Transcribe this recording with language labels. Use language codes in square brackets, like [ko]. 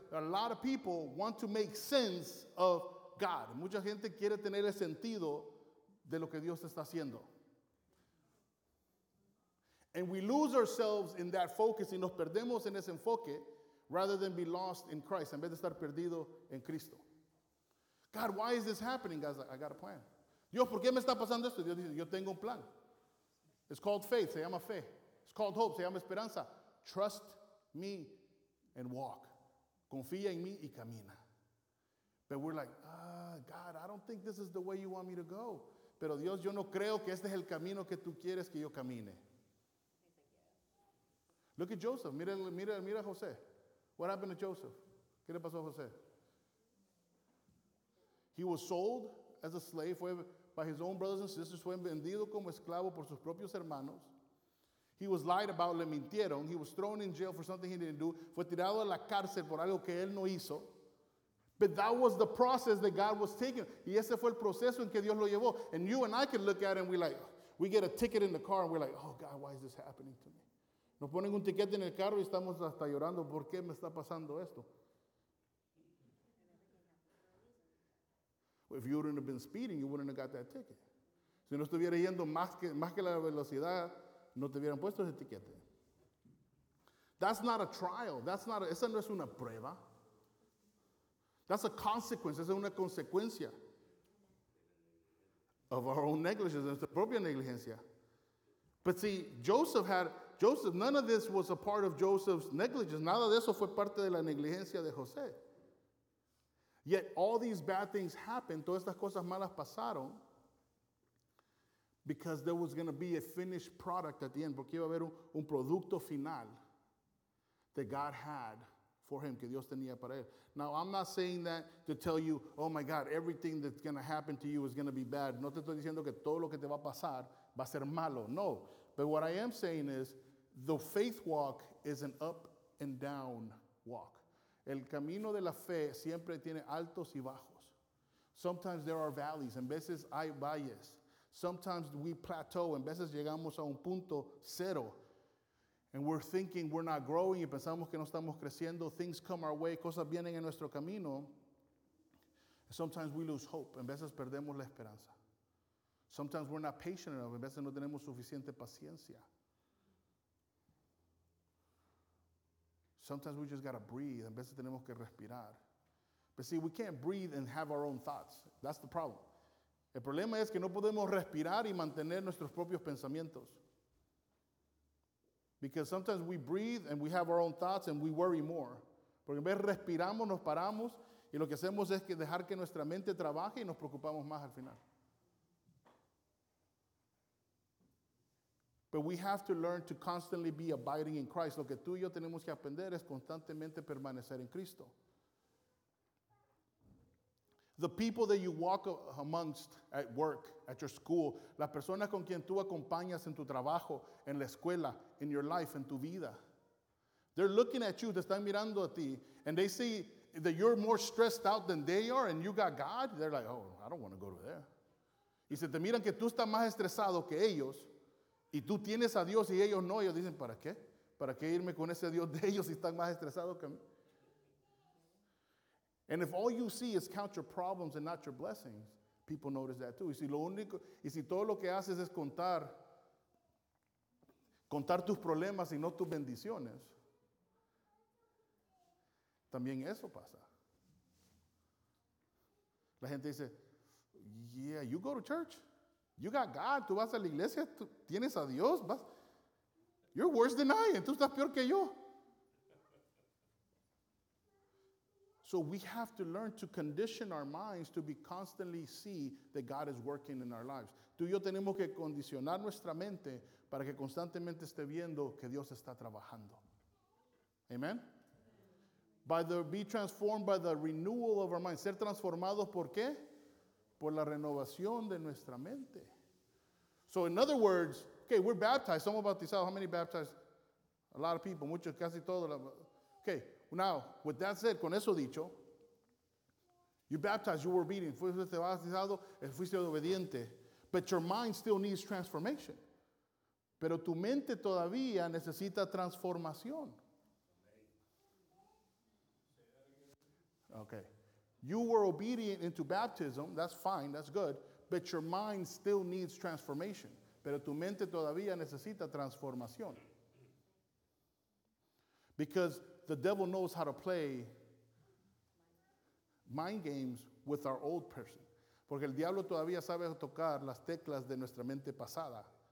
[en] A lot of people want to make sense of God. [es] Mucha gente quiere tener el sentido de lo que Dios está haciendo. [en] And we lose ourselves in that focus, [es] y nos perdemos en ese enfoque, [en] rather than be lost in Christ, [es] en vez de estar perdido en Cristo. [en] God, why is this happening? God's like, I got a plan. [es] Dios, ¿por qué me está pasando esto? Dios dice, yo tengo un plan. [en] It's called faith, [es] se llama fe. [en] It's called hope, [es] se llama esperanza. [en] Trust me and walk. [es] Confía en mí y camina. [en] But we're like, God, I don't think this is the way you want me to go. [es] Pero Dios, yo no creo que este es el camino que tú quieres que yo camine. [en] Look at Joseph. [es] Mira a José. [en] What happened to Joseph? [es] ¿Qué le pasó a José? [en] He was sold as a slave by his own brothers and sisters. [es] Fue vendido como esclavo por sus propios hermanos. [en] He was lied about. [es] Le mintieron. [en] He was thrown in jail for something he didn't do. [es] Fue tirado a la cárcel por algo que él no hizo. [en] But that was the process that God was taking. [es] Y ese fue el proceso en que Dios lo llevó. [en] And you and I can look at it and we like, we get a ticket in the car and we're like, oh God, why is this happening to me? [es] Nos ponen un tiquete en el carro y estamos hasta llorando. ¿Por qué me está pasando esto? [en] Well, if you wouldn't have been speeding, you wouldn't have got that ticket. [es] Si no estuviera yendo más que la velocidad, no te hubieran puesto ese tiquete. [en] That's not a trial. [es] Esa no es una prueba. [en] That's a consequence. [es] Esa es una consecuencia. [en] Of our own negligence. [es] Nuestra propia negligencia. [en] But see, Joseph, none of this was a part of Joseph's negligence. [es] Nada de eso fue parte de la negligencia de José. [en] Yet all these bad things happened, [es] todas estas cosas malas pasaron, [en] because there was going to be a finished product at the end, [es] porque iba a haber un producto final [en] that God had for him, [es] que Dios tenía para él. [en] Now, I'm not saying that to tell you, oh my God, everything that's going to happen to you is going to be bad. [es] No te estoy diciendo que todo lo que te va a pasar va a ser malo. No. [en] But what I am saying is, the faith walk is an up and down walk. [es] El camino de la fe siempre tiene altos y bajos. [en] Sometimes there are valleys, [es] en veces hay valles. [en] Sometimes we plateau, [es] en veces llegamos a un punto cero. [en] And we're thinking we're not growing, [es] y pensamos que no estamos creciendo. [en] Things come our way, [es] cosas vienen en nuestro camino. [en] Sometimes we lose hope, [es] en veces perdemos la esperanza. [en] Sometimes we're not patient enough. [es] A veces no tenemos suficiente paciencia. Sometimes we just got to breathe. A veces tenemos que respirar. [en] But see, we can't breathe and have our own thoughts. That's the problem. [es] El problema es que no podemos respirar y mantener nuestros propios pensamientos. [en] Because sometimes we breathe and we have our own thoughts and we worry more. [es] Porque en vez respiramos, nos paramos, y lo que hacemos es que dejar que nuestra mente trabaje y nos preocupamos más al final. [en] But we have to learn to constantly be abiding in Christ. [es] Lo que tú y yo tenemos que aprender es constantemente permanecer en Cristo. [en] The people that you walk amongst at work, at your school, [es] las personas con quien tú acompañas en tu trabajo, en la escuela, [en] in your life, [es] en tu vida, [en] they're looking at you, [es] te están mirando a ti, [en] and they see that you're more stressed out than they are, and you got God, they're like, oh, I don't want to go to there. [es] Y si te miran que tú estás más estresado que ellos, y tú tienes a Dios y ellos no, ellos dicen, ¿para qué? ¿Para qué irme con ese Dios de ellos si están más estresados que mí? [en] And if all you see is count your problems and not your blessings, people notice that too. [es] Y si todo lo que haces es contar tus problemas y no tus bendiciones, también eso pasa. La gente dice, [en] yeah, you go to church. You got God, [es] tú vas a la iglesia, tú tienes a Dios, vas. [en] You're worse than I, [es] tú estás peor que yo. [en] So we have to learn to condition our minds to be constantly see that God is working in our lives. [es] Tú y yo tenemos que condicionar nuestra mente para que constantemente esté viendo que Dios está trabajando. [en] Amen. Be transformed by the renewal of our mind. [es] Ser transformados, ¿por qué? Por la renovación de nuestra mente. [en] So in other words, okay, we're baptized. [es] Somos bautizados. [en] How many baptized? A lot of people. [es] Muchos, casi todos. [en] Okay, now, with that said, [es] con eso dicho, [en] you baptized, you were obedient. [es] Fuiste bautizado, fuiste obediente. [en] But your mind still needs transformation. [es] Pero tu mente todavía necesita transformación. [en] Okay. You were obedient into baptism. That's fine. That's good. But your mind still needs transformation. [es] Pero tu mente todavía necesita transformación. [en] Because the devil knows how to play mind games with our old person. [es] Porque el diablo todavía sabe tocar las teclas de nuestra mente pasada.